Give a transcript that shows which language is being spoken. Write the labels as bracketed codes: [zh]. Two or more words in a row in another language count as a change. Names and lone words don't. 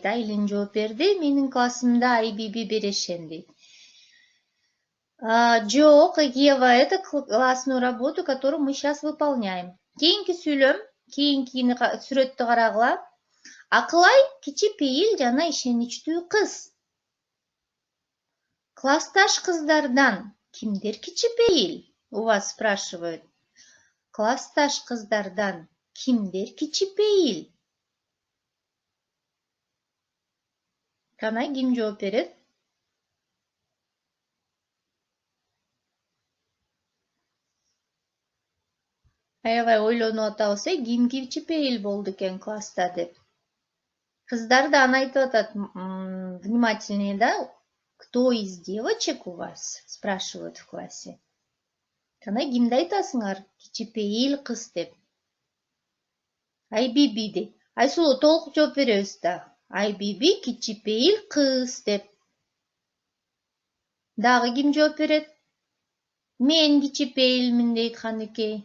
[ky] Айлин жооп берди. Менин классымда IBB берешен дейт. Жок, [ru] Ева, это классную работу, которую мы сейчас выполняем. [ky] Кийинки сүйлөм, кийинки сүрөттү карагыла. Акылай кичипейил жана ишеничтүү кыз. Классташ кыздардан кимдер кичипейил? [ru] У вас спрашивают. [ky] Классташ кыздардан кимдер кичипейил? Кана ким жооп берет? Аябай ойлонуп атабыз, ким кичипейил болду экен класста деп. Кыздар да аны айтып атат, [ru] внимательнее, да? Кто из девочек у вас? Спрашивают в классе. [ky] Кана кимди айтасыңар? Кичипейил кыз деп. IBB дейт. Айсулуу, толук жооп беребиз да. IBB кичипейил кыз деп. Дагы ким жооп берет? Мен кичипейилмин дейт Каныкей.